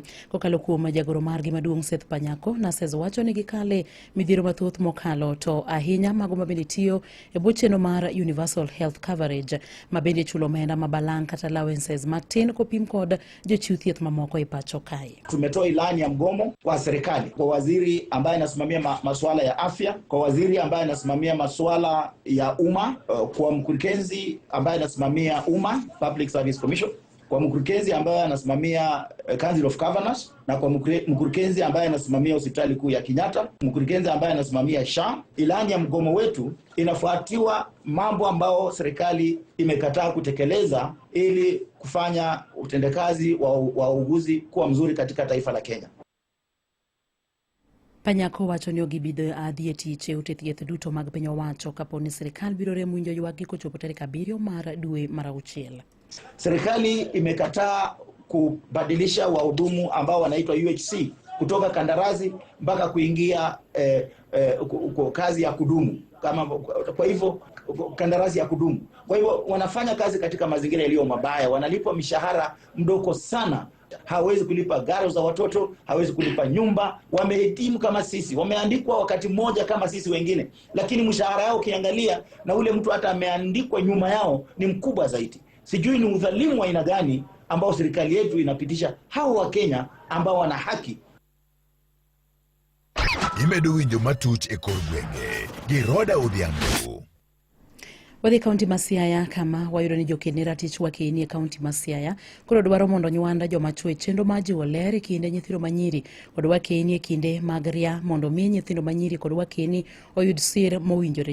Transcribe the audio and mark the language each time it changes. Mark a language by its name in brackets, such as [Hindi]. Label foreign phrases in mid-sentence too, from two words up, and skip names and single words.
[Luo (Kenya and Tanzania)] Kokalo kuom jagoro margi maduong' Seth Panyako, Naseze wacho ni gikale midhiero mathoth mokalo to ahinya mago mabende tiyo e bwo chenro mar Universal Health Coverage mabende chulo omenda mabalang' kata allowances matin kopim kod jochiw thieth mamoko e pacho kae. [Swahili] Tumetoa ilani ya mgomo kwa serikali, kwa waziri ambaye anasimamia masuala ya afya, kwa waziri ambaye anasimamia masuala ya umma, kwa mkurugenzi ambaye anasimamia umma, Public Service Commission, kwa mkurugenzi ambaye anasimamia Council of Governors, na kwa mkurugenzi ambaye anasimamia hospitali kuu ya Kenyatta, mkurugenzi ambaye anasimamia SHA. Ilani ya mgomo wetu inafuatiwa mambo ambao serikali imekataa kutekeleza ili kufanya utendakazi wa uuguzi kuwa mzuri katika taifa la Kenya. [Luo (Kenya and Tanzania)] Panyako wacho ni ogibidho adhi e tich e ute thieth duto mag piny owacho kapo ni sirikal biro remo winjo ywak kochopo tarik 7 mar dwe mar 6. [Swahili] Serikali imekataa kubadilisha wahudumu ambao wanaitwa UHC kutoka kandarasi mpaka kuingia kazi ya kudumu, kwa hivyo kandarasi ya kudumu. Kwa hivyo wanafanya kazi katika mazingira yaliyo mabaya, wanalipwa mishahara mdogo sana. Hawezi kulipa gari za watoto, hawezi kulipa nyumba. Wamehitimu kama sisi, wameandikwa wakati mmoja kama sisi wengine, lakini mshahara yao ukiangalia na ule mtu hata ameandikwa nyuma yao ni mkubwa zaidi. Sijui ni udhalimu wa aina gani ambao serikali yetu inapitisha hao wa Kenya ambao wana haki. [Luo (Kenya and Tanzania)] Imedo winjo matuch e kor gwenge gi Roda Odhiambo. Wadhi kaunti ma Siaya kama wayudo ni jokene ratich wakeni e kaunti ma Siaya koro dwaro mondo nywanda joma chwe chendo maji oler e kinde nyithindo manyiri kod wakeni e kinde mag ria mondo mi nyithindo manyiri kod wakeni oyud sir mowinjore.